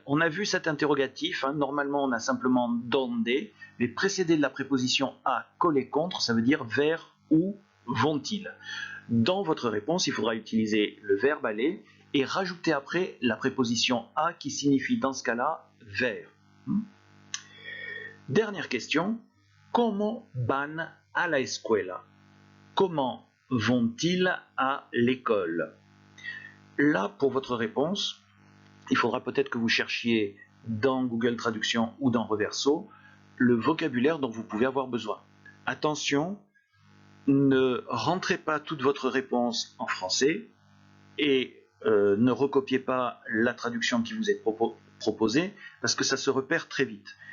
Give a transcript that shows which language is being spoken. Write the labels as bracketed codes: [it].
[fr] On a vu cet interrogatif, hein, normalement on a simplement donde, mais précédé de la préposition a collé contre, ça veut dire vers où vont-ils? Dans votre réponse, il faudra utiliser le verbe aller et rajouter après la préposition a qui signifie dans ce cas-là vers. Dernière question, [es] ¿cómo van a la escuela? [fr] Comment vont-ils à l'école? Là, pour votre réponse, il faudra peut-être que vous cherchiez dans Google Traduction ou dans Reverso le vocabulaire dont vous pouvez avoir besoin. Attention, ne rentrez pas toute votre réponse en français et ne recopiez pas la traduction qui vous est proposée parce que ça se repère très vite.